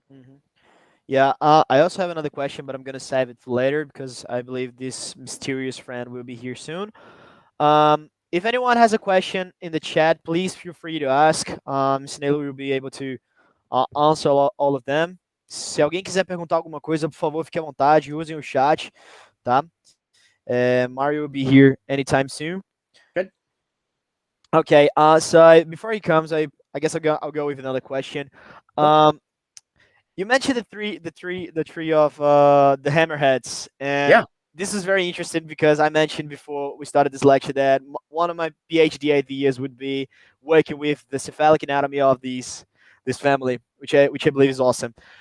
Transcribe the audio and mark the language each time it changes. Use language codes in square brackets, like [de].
[en] Mm-hmm. Yeah, I also have another question, but I'm gonna save it for later because I believe this mysterious friend will be here soon. If anyone has a question in the chat, please feel free to ask. Snelo will be able to answer all of them. [pt] Se alguém quiser perguntar alguma coisa, por favor, fique à vontade, usem o chat, tá? [en] Mario will be here anytime soon. Good. Okay. Before he comes, I guess I'll go with another question. You mentioned the tree of the hammerheads, and Yeah. this is very interesting because I mentioned before we started this lecture that one of my PhD ideas would be working with the cephalic anatomy of this family, which I believe is awesome.